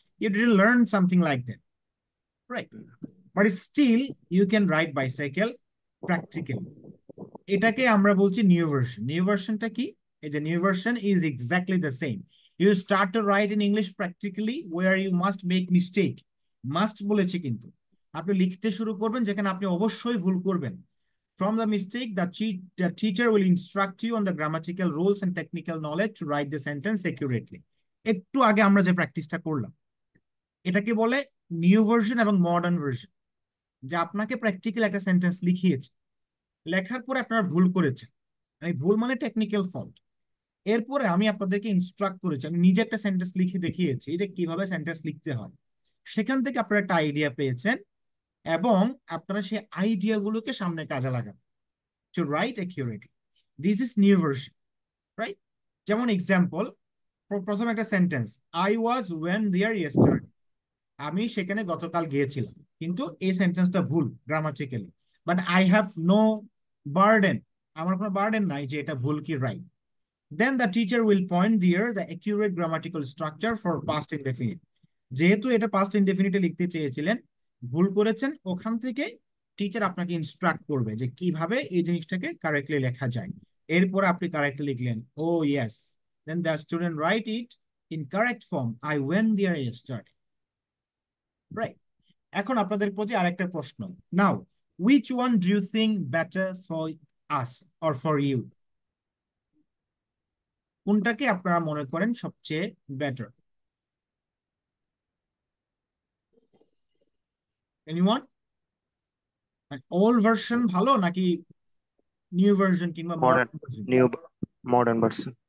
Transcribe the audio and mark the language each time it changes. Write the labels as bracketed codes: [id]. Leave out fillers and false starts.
[en] You didn't learn something like that, right? But still you can ride bicycle practically. [bn] এটাকে আমরা বলছি new version. New ভার্সনটা কি? এই যে new version [en] Is exactly the same. You start to write in English practically where you must make mistake. [bn] Must বলেছি কিন্তু, আপনি লিখতে শুরু করবেন যেখানে আপনি অবশ্যই ভুল করবেন। [en] From the mistake, the teacher will instruct you on the grammatical rules and technical knowledge to write the sentence accurately. [bn] একটু আগে আমরা যে প্র্যাকটিসটা করলাম, এটাকে বলে নিউ ভার্সন এবং মডার্ন ভার্সন। যে আপনাকে প্র্যাকটিক্যাল একটা সেন্টেন্স লিখিয়েছে, লেখার পরে আপনারা ভুল করেছেন, এই ভুল মানে টেকনিক্যাল ফল্ট। এরপরে আমি আপনাদেরকে ইনস্ট্রাক্ট করেছি, আমি নিজে একটা সেন্টেন্স লিখে দেখিয়েছি যে কিভাবে সেন্টেন্স লিখতে হয়। সেখান থেকে আপনারা একটা আইডিয়া পেয়েছেন এবং আপনারা সেই আইডিয়াগুলোকে সামনে কাজে লাগাবেন [en] To write accurately. This is new version, right? [bn] যেমন এক্সাম্পল, প্রথম একটা sentence, [en] I was went there yesterday. [bn] আমি সেখানে গতকাল গিয়েছিলাম, কিন্তু এই সেন্টেন্সটা ভুল grammatically. [en] but I have no burden, [bn] আমার কোনো বার্ডেন নাই যে এটা ভুল কি right. [en] Then the teacher will point there the accurate grammatical structure for past indefinite. [bn] যেহেতু এটা past indefinite লিখতে চেয়েছিলেন, ভুল করেছেন, ওখান থেকে টিচার আপনাকে ইনস্ট্রাক্ট করবে যে কিভাবে এই জিনিসটাকে কারেক্টলি লেখা যায়। এরপর আপনি কারেক্টলি লিখলেন, [en] Oh yes, then the student write it in correct form, I went there yesterday, right? [bn] এখন আপনাদের প্রতি আরেকটা প্রশ্ন, [en] Now which one do you think better for us or for you? [bn] কোনটাকে আপনারা মনে করেন সবচেয়ে বেটার? এনিওয়ান? ওল্ড ভার্সন ভালো নাকি নিউ ভার্সন কিংবা modern, modern version? New modern version.